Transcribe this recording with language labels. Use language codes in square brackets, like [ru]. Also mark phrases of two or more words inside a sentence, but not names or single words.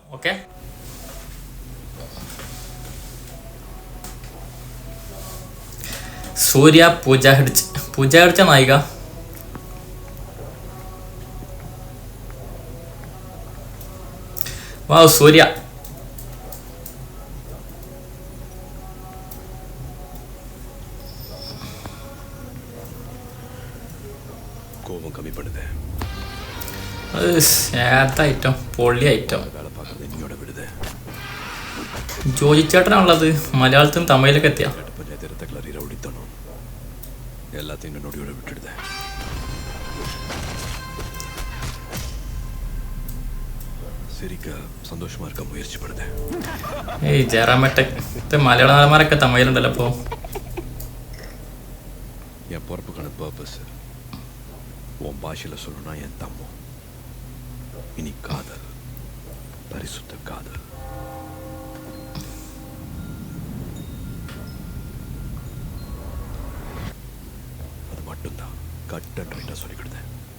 [ml] ഓക്കെ, സൂര്യ പൂജ ഹെഗ്ഡെ നായിക. വാവ്, സൂര്യ. [ta] கோபம் கம்மி பண்ணுது. [ml] ഐറ്റം പൊള്ളി ഐറ്റം. [ta] வேலை பார்க்கறது என்னையோட விடுது. [ml] ജോജി ചേട്ടനാണുള്ളത്. മലയാളത്തിലും തമിഴിലൊക്കെ എത്തിയ [ta] பஞ்சாயத்து ரத்தக்களறி ரவுடித்தனம் எல்லாத்தையும் நொடியோட விட்டுடுது. சிரிக்க சந்தோஷமா இருக்க முயற்சி பண்ணுது. [ml] ഏയ് ജയറാമേട്ട മലയാള നടന്മാരൊക്കെ തമിഴിലുണ്ടല്ലോ. അപ്പോൾ [ta] என் பொறுப்புக்கான பர்பஸ் உன் பாஷையில் சொல்லணும்னா என் தம்மம். இனி காதல், பரிசுத்த காதல். அது மட்டும்தான் [en] cut and right [ta] சொல்லிக் கொடுத்தேன்.